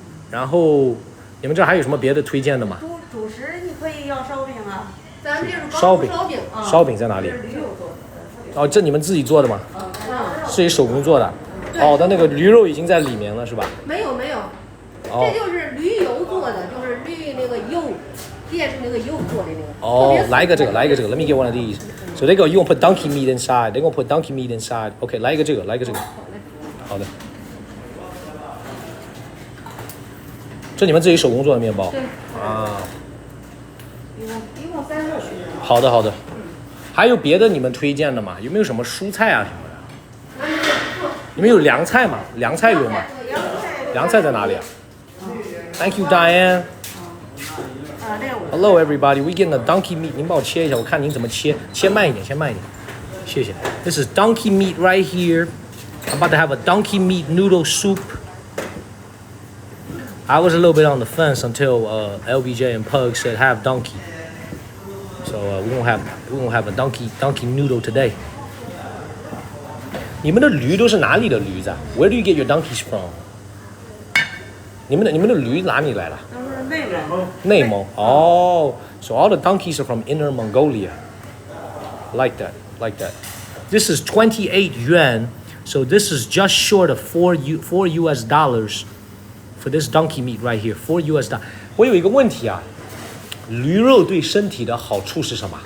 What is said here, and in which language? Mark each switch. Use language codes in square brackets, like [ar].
[zh] 然后你们这还有什么别的推荐的吗？主食你可以要烧饼啊，咱们这是烧饼在哪里？哦，这你们自己做的吗？自己手工做的。哦，但那个驴肉已经在里面了，是吧？没有，这就是驴油做的，就是驴那个油，炼出那个油做的那个。哦，来一个这个。 [en] Let me get one of these. So they go, you gonna put donkey meat inside. They're gonna put donkey meat inside. [zh] OK， 来一个这个。好的。这你们自己手工做的面包？对。啊。一共30种。好的。还有别的你们推荐的吗？有没有什么蔬菜啊什么的？你们有凉菜吗？凉菜有吗？凉菜在哪里啊 [en] ？Thank you, Diane. Hello, everybody. We getting a donkey meat. [zh] 您帮我切一下，我看您怎么切，切慢一点，谢谢。 [en] This is donkey meat right here. I'm about to have a donkey meat noodle soup. I was a little bit on the fence until LBJ and Pug said have donkey. So we're gonna have a donkey noodle today. [zh] 你们的驴都是哪里的驴子啊 ？ [en] Where do you get your donkeys from？ [zh] 你们的驴哪里来的？都是内蒙。哦 [en] ，So all the donkeys are from Inner Mongolia. Like that. This is 28 yuan. So this is just short of $4 US for this donkey meat right here. $4 US. [zh] 我有一个问题啊，驴肉对身体的好处是什么？